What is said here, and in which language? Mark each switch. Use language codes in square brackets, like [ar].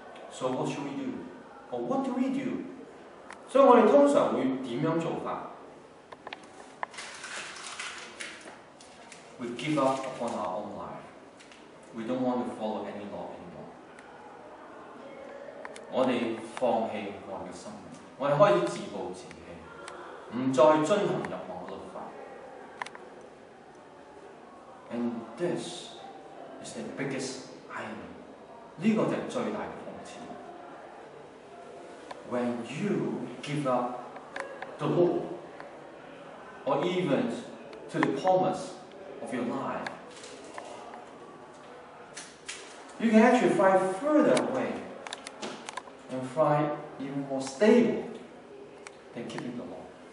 [en] So what should we do? Or what do we do? [yue] 所以我哋通常會點樣做法 ？ [en] We give up upon our own life. We don't want to follow any law anymore. [yue] 我哋放棄我哋嘅生命，我哋開始自暴自棄，唔再遵行入我嘅律法。 [en] And this is the biggest irony. [yue] 呢個就係最大嘅諷刺。 [en] When you give up the law, or even to the promise of your life, you can actually fly further away and fly even more stable than keeping the law.